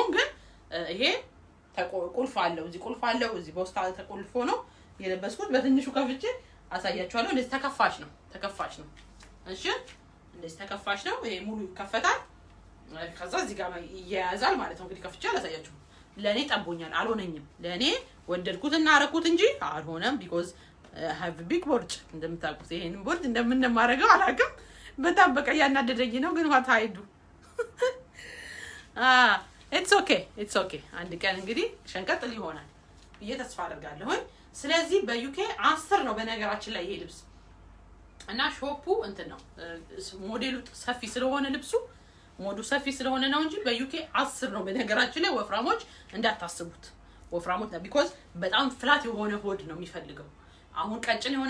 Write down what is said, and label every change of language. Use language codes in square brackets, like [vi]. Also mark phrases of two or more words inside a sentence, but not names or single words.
[am] ግን ይሄ ቁልፍ አለው እዚህ በውስጥ ተቆልፎ ነው የለበስኩት በትንሹ ከፍቼ አሳያችኋለሁ እንደዚህ ተከፋች ነው እሺ እንደዚህ ተከፋች ነው ይሄ ሙሉ ይከፈታል ከዛ እዚህ ጋር ይያያዛል ማለት ነው እንግዲህ ከፍቼ አላሳያችሁም ለኔ ጠቦኛል አልሆነኝም ለኔ ወደድኩትና አረኩት እንጂ አልሆነም [en] because have big [am] ቦርጭ እንደምታውቁት ይሄንን ቦርጭ እንደምንማረገው አላውቅም በጣም በቃ ያናደደኝ ነው ግን [en] what I do it's okay [am] አንድ ቀን እንግዲህ ሸንቀጥል ይሆናል ተስፋ አደርጋለሁ ስለዚህ በዩኬ 10 ነው በነገራችን ላይ ይሄ ልብስ እና ሾፑ እንትን ነው ሞዴሉ ሰፊ ስለሆነ ልብሱ ሞዱ ሰፊ ስለሆነ ነው እንጂ በዩኬ 10 ነው በነገራችን ላይ ወፍራሞች እንዳታስቡት ወፍራሞች ነው because በጣም ፍላት የሆነ ሆድ ነው የሚፈልገው አሁን ቀጭን የሆነ